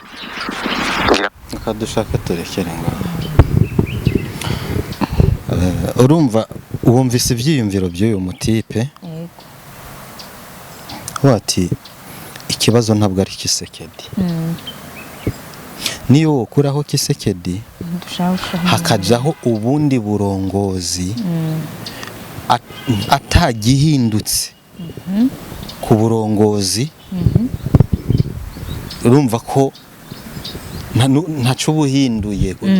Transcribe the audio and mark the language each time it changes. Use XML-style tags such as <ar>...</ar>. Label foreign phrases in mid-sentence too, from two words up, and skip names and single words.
<rn>Reka dushaka turekere ngo urumva wumvise ibyiyumviro by'uyu mutipe. Wati ikibazo ntabwo ari Tshisekedi. Niyo wokuraho Tshisekedi hakajaho ubundi burongozi atagihindutse ku burongozi, urumva ko ntacyo buhinduye.</rn>